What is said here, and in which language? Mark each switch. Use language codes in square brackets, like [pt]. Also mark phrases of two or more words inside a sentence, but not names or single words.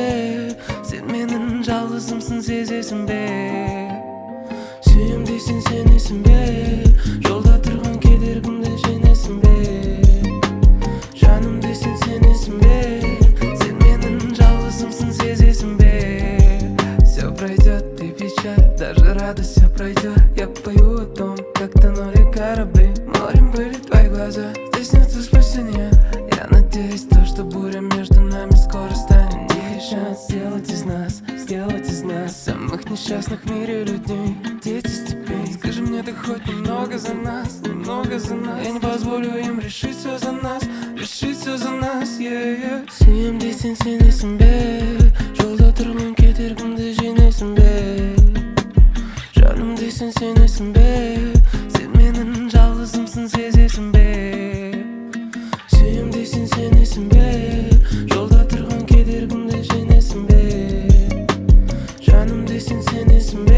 [kk] Сен менің жалғызымсың сезесің бе? Сүйем дейсен сенесің бе? Жолда тұрған кедергімді жеңесің бе? Жаным дейсен сенесің бе? Сен менің жалғызымсың сезесің бе? [ru] Все пройдет, ты печаль, даже радость все пройдет. Я пою о том, как тонули корабли. Морем были твои глаза, здесь нет спасения. Я надеюсь, то, что буря между нами скоро станет тихий шанс сделать из нас самых несчастных в мире людей, дети степей. Скажи мне, ты хоть немного за нас, немного за нас. Я не позволю им решить все за нас, yeah. [kk] Сүйем дейсен сенесің бе? Жолда тұрған кедергімді жеңесің бе? Жаным дейсен сенесің бе? Сен менің жалғызымсың сезесің бе? Сүйем дейсен сенесің бе? Жолда тұрған кедергімді жеңесің бе? Жаным дейсен сенесің бе?